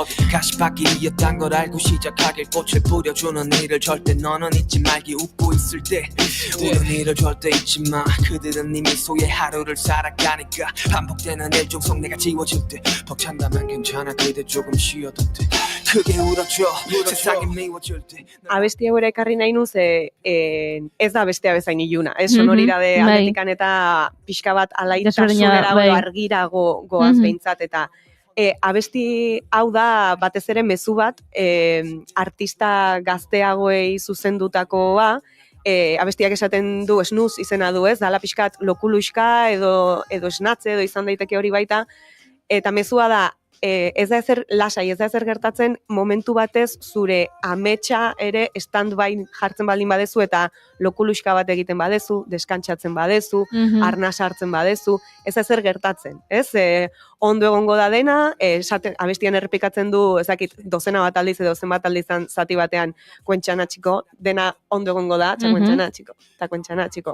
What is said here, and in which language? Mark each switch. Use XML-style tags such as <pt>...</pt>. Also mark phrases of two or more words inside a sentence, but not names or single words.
<ko>가시밭길이었단 걸 알고 시작하길 꽃을 뿌려주는 일을 절대 너는 잊지 말기 웃고 있을 때 우는 일을 절대 잊지 마 그들은 이미 소의 하루를 살아가니까 반복되는 일 중 속 내가 지워질 때 벅찬다면 괜찮아 그대 조금 쉬어도 돼 크게 울어줘 세상이 미워질 때</ko> <eu>abesti hau ere ekarri nahi nuz ez da bestea bezain iluna sonoridade aldetikan eta pixka bat alaitasunera argirago goaz behintzat, eta abesti hau da batez ere mezu bat artista gazteagoei zuzendutakoa, abestiak esaten du Snooze izena du ez, dala pixkat lokuluxka edo esnatze edo izan daiteke hori baita, eta mezua da ez da ezer lasai, ez da ezer gertatzen momentu batez zure ametsa ere stand-by jartzen baldin badezu eta lokuluxka bat egiten badezu, deskantsatzen badezu, arnas hartzen badezu, ez da ezer gertatzen, ez? Ondo egongo da dena, abestian errepikatzen du, ezakit, dozena bat aldiz edo zenbat aldizan zati batean kuentxana txiko, dena ondo egongo da, kuentxana txiko, eta kuentxana txiko.</eu>